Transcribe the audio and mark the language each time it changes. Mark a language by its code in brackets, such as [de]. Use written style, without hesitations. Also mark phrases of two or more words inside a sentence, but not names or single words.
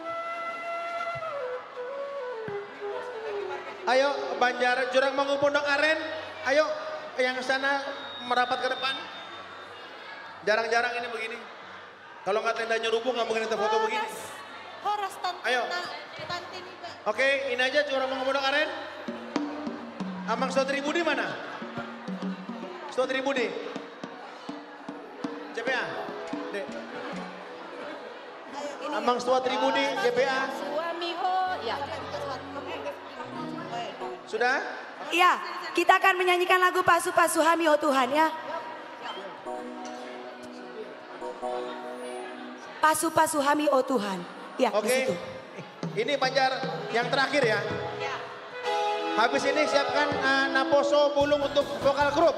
[id] Ayo Banjar Jurang Mangu Pondok Aren. Ayo yang sana merapat ke depan. Jarang-jarang ini begini. Kalau nggak tenda nyerubung nggak mungkin kita foto begini. Horas Ayo. tante nih Pak. Oke, ini aja Jurang Mangu Pondok Aren. Amang Stotri Budi mana? Stotri Budi. JPA. Dek. Amang Stotri Budi, JPA. Suami ho. Ya. Sudah? Iya, kita akan menyanyikan lagu Pasu-Pasu Hami Oh Tuhan ya. Pasu-Pasu Hami Oh Tuhan. Ya, di Oke. situ. Ini Banjar yang terakhir ya. Habis ini siapkan Naposo Bulung untuk vokal grup.